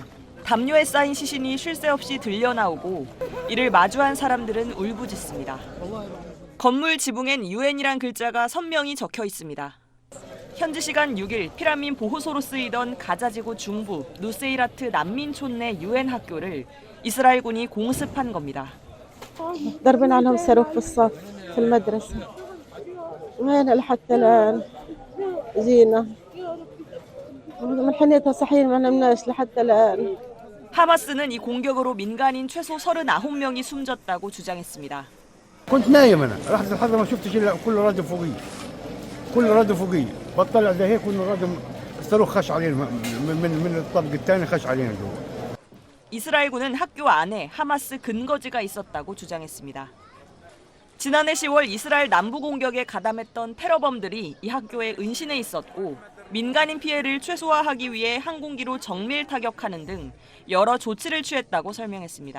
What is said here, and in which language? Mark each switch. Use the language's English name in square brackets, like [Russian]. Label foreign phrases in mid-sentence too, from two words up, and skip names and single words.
[Korean] 담요에 쌓인 시신이 쉴 새 없이 들려나오고 이를 마주한 사람들은 울부짖습니다. 건물 지붕엔 유엔이란 글자가 선명히 적혀 있습니다. 현지 시간 6일 피라민 보호소로 쓰이던 가자지구 중부 누세이라트 난민촌 내 유엔 학교를 이스라엘군이 공습한 겁니다. [Arabic] ضربنا عليهم صاروخ في الصف في المدرسة وين لحتى الآن جينا من حينها صحيح ما نمناش لحتى الآن. [Korean] 하마스는 이 공격으로 민간인 최소 39명이 숨졌다고 주장했습니다. [Arabic] كنت نايم انا رحت لحد ما شفتش الا كل رادم فوقي كل رادم فوقي بطلع زي هيك كل رادم الصاروخ خش علينا من الطابق الثاني خش علينا جوا. [Korean] 이스라엘군은 학교 안에 하마스 근거지가 있었다고 주장했습니다. 지난해 10월 이스라엘 남부 공격에 가담했던 테러범들이 이 학교에 은신해 있었고 민간인 피해를 최소화하기 위해 항공기로 정밀 타격하는 등 여러 조치를 취했다고 설명했습니다.